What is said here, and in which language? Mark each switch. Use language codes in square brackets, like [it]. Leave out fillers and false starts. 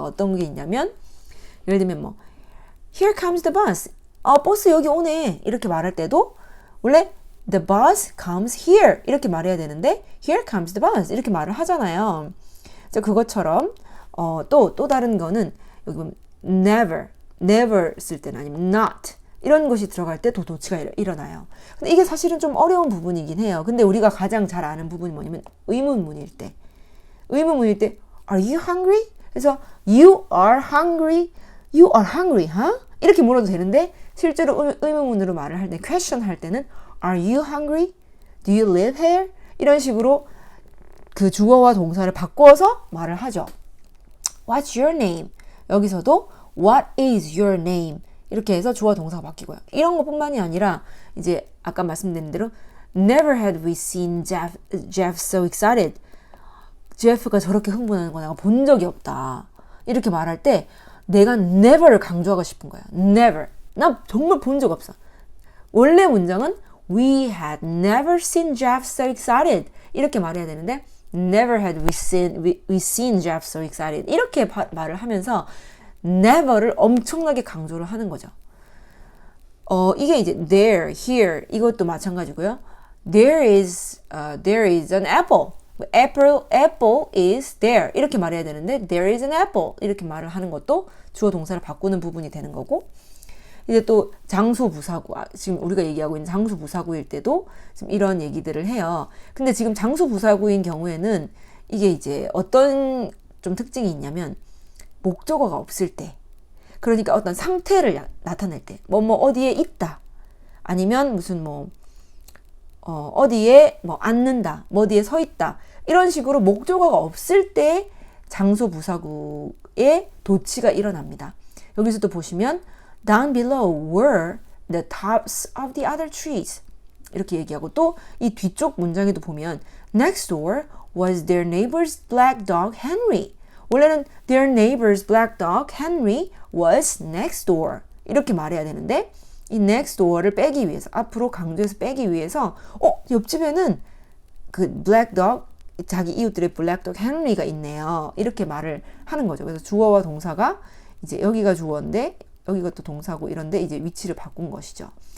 [ko] 어떤 게 있냐면 예를 들면 뭐 [en] Here comes the bus. [ko] 버스 여기 오네. 이렇게 말할 때도 원래 [en] The bus comes here. [ko] 이렇게 말해야 되는데 [en] Here comes the bus. [ko] 이렇게 말을 하잖아요. 그것처럼 또 다른 거는 여기 보면 never 쓸 때는 아니면 not 이런 것이 들어갈 때 도치가 일어나요. 근데 이게 사실은 좀 어려운 부분이긴 해요. 근데 우리가 가장 잘 아는 부분이 뭐냐면 의문문일 때 [en] Are you hungry? 그래서 You are hungry, huh? [ko] 이렇게 물어도 되는데 실제로 의문문으로 말을 할 때 question 할 때는 [en] Are you hungry? Do you live here? [ko] 이런 식으로 그 주어와 동사를 바꿔서 말을 하죠. [en] What's your name? 여기서도 What is your name? [ko] 이렇게 해서 주어 동사가 바뀌고요. 이런 것뿐만이 아니라 이제 아까 말씀드린 대로 [en] Never had we seen Jeff so excited. [ko] 제프가 저렇게 흥분하는 거 내가 본 적이 없다. 이렇게 말할 때 내가 never를 강조하고 싶은 거야. never. 나 정말 본 적 없어. 원래 문장은 [en] We had never seen Jeff so excited. [ko] 이렇게 말해야 되는데 [en] Never had we seen Jeff so excited. [ko] 이렇게 말을 하면서 never를 엄청나게 강조를 하는 거죠. 이게 이제 there, here 이것도 마찬가지고요. [en] There is an apple. Apple is there. [ko] 이렇게 말해야 되는데 [en] there is an apple. [ko] 이렇게 말을 하는 것도 주어 동사를 바꾸는 부분이 되는 거고 이제 또 장소 부사구 지금 우리가 얘기하고 있는 장소 부사구일 때도 지금 이런 얘기들을 해요. 근데 지금 장소 부사구인 경우에는 이게 이제 어떤 좀 특징이 있냐면 목적어가 없을 때 그러니까 어떤 상태를 나타낼 때 뭐 어디에 있다 아니면 무슨 어디에 앉는다 뭐 어디에 서 있다 이런 식으로 목적어가 없을 때 장소 부사구의 도치가 일어납니다. 여기서도 보시면 [en] down below were the tops of the other trees [ko] 이렇게 얘기하고 또 이 뒤쪽 문장에도 보면 [en] next door was their neighbor's black dog Henry. [ko] 원래는 [en] their neighbor's black dog Henry was next door [ko] 이렇게 말해야 되는데 이 next door를 빼기 위해서 앞으로 강조해서 빼기 위해서 옆집에는 그 black dog 자기 이웃들의 black dog Henry가 있네요. 이렇게 말을 하는 거죠. 그래서 주어와 동사가 이제 여기가 주어인데 여기가 또 동사고 이런데 이제 위치를 바꾼 것이죠.